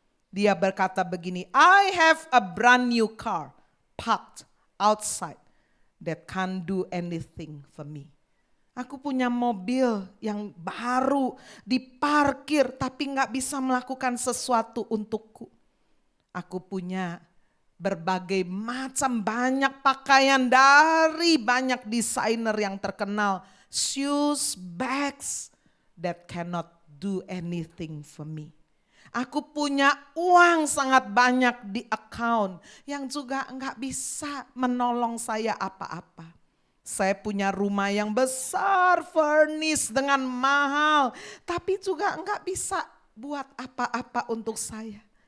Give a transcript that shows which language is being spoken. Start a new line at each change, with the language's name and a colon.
English: Dia berkata begini, I have a brand new car parked outside that can't do anything for me.
Indonesian: Aku punya mobil yang baru diparkir tapi gak bisa melakukan sesuatu untukku. Aku punya berbagai macam banyak pakaian dari banyak desainer yang terkenal.
English: Shoes, bags that cannot do anything for me.
Indonesian: Aku punya uang sangat banyak di account yang juga enggak bisa menolong saya apa-apa. Saya punya rumah yang besar, furnish dengan mahal. Tapi juga enggak bisa buat apa-apa untuk saya.